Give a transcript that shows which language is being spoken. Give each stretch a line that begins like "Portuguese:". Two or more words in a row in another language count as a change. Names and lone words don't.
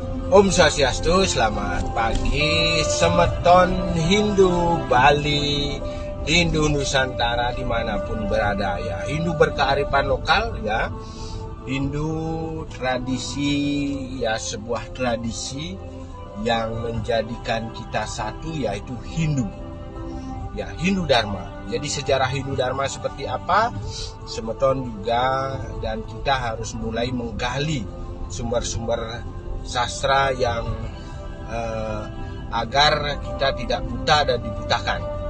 Balinese: Om Swastiastu,
Indonesian: selamat pagi semeton Hindu Bali, Hindu Nusantara dimanapun berada ya. Hindu berkearifan lokal ya, Hindu tradisi ya, sebuah tradisi yang menjadikan kita satu yaitu Hindu ya, Hindu Dharma. Jadi sejarah Hindu Dharma seperti apa, semeton juga, dan kita harus mulai menggali sumber-sumber sastra yang agar kita tidak buta dan dibutakan.